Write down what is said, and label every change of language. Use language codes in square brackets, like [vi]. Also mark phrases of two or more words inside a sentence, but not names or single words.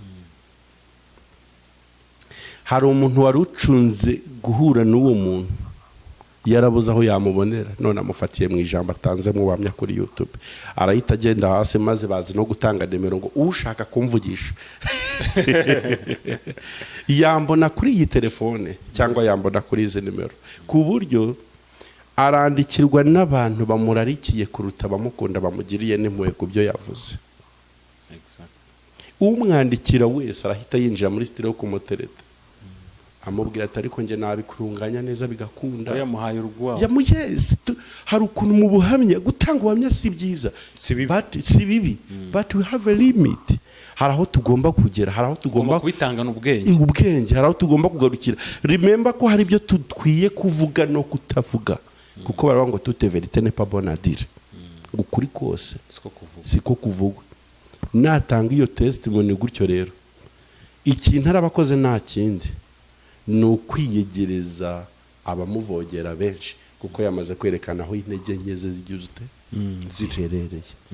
[rw] Hari umuntu wari ucunze guhura n'uwo muntu yarabuze aho yamubonera, none amufatiye mu ijambo atanze mu bamya kuri YouTube, arahita agenda hasi maze bazi no gutanga nimero ngo ushaka kumvugisha yambona kuri iyi telefone cyangwa yambona kuri izi nimero, ku buryo arandikirwa n'abantu bamurarikiye kuruta bamukunda bamugiriye n'impuhwe ku byo yavuze. Umwandikira wese arahita yinjira muri style yo kumutereta, amubwira ati ariko nge nabikurunganya neza bigakunda. Yamuhaye urugwa. Yamugeze hari ukuntu mu buhamya gutanga ubuhamya si byiza, si bibi, [en] but we have a limit. [rw] Hari aho tugomba kugera, hari aho tugomba kwitangana ubwenge, hari aho tugomba kugarukira. Remember ko hari ibyo tukwiye kuvuga no kutavuga, kuko baravuga ngo [fr] toute vérité n'est pas bonne à dire. [rw] Ukuri kose siko kuvugwa. Natanga iyo testimony gutyo rero, ikintu arabakoze nta kindi ni ukwiyegereza abamuvogera benshi, kuko yamaze kwerekana aho intege nke ze ziterereye.